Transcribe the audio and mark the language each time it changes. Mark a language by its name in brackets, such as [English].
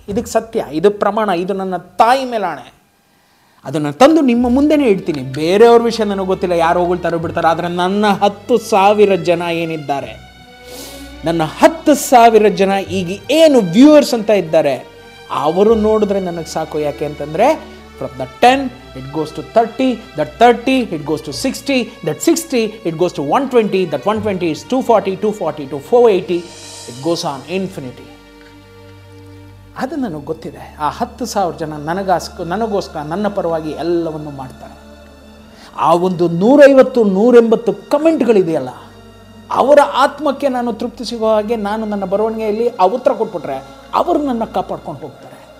[Kannada] ಇದಕ್ಕೆ ಸತ್ಯ, ಇದು ಪ್ರಮಾಣ, ಇದು ನನ್ನ ತಾಯಿ ಮೇಲಾಣೆ. ಅದನ್ನು ತಂದು ನಿಮ್ಮ ಮುಂದೆನೇ ಇಡ್ತೀನಿ. ಬೇರೆಯವ್ರ ವಿಷಯ ನನಗೆ ಗೊತ್ತಿಲ್ಲ, ಯಾರು ಹೋಗ್ತಾರೋ ಬಿಡ್ತಾರೆ. ಆದರೆ ನನ್ನ 10,000 ಜನ ಏನಿದ್ದಾರೆ, ನನ್ನ 10,000 ಜನ ಈಗ ಏನು ವ್ಯೂವರ್ಸ್ ಅಂತ ಇದ್ದಾರೆ, ಅವರು ನೋಡಿದ್ರೆ ನನಗೆ ಸಾಕು. ಯಾಕೆ ಅಂತಂದರೆ [English] from the 10 it goes to 30, that 30 it goes to 60, that 60 it goes to 120, that 120 is 240, 240 to 480, it goes on infinity. [Kannada] ಅದು ನನಗೆ ಗೊತ್ತಿದೆ. ಆ 10,000 ಜನ ನನಗೋಸ್ಕರ ನನ್ನ ಪರವಾಗಿ ಎಲ್ಲವನ್ನು ಮಾಡ್ತಾರೆ. ಆ ಒಂದು 150-180 ಕಮೆಂಟ್ಗಳಿದೆಯಲ್ಲ, ಅವರ ಆತ್ಮಕ್ಕೆ ನಾನು ತೃಪ್ತಿ ಸಿಗೋ ಹಾಗೆ ನಾನು ನನ್ನ ಬರವಣಿಗೆಯಲ್ಲಿ ಆ ಉತ್ತರ ಕೊಟ್ಬಿಟ್ರೆ ಅವರು ನನ್ನ ಕಾಪಾಡ್ಕೊಂಡು ಹೋಗ್ತಾರೆ.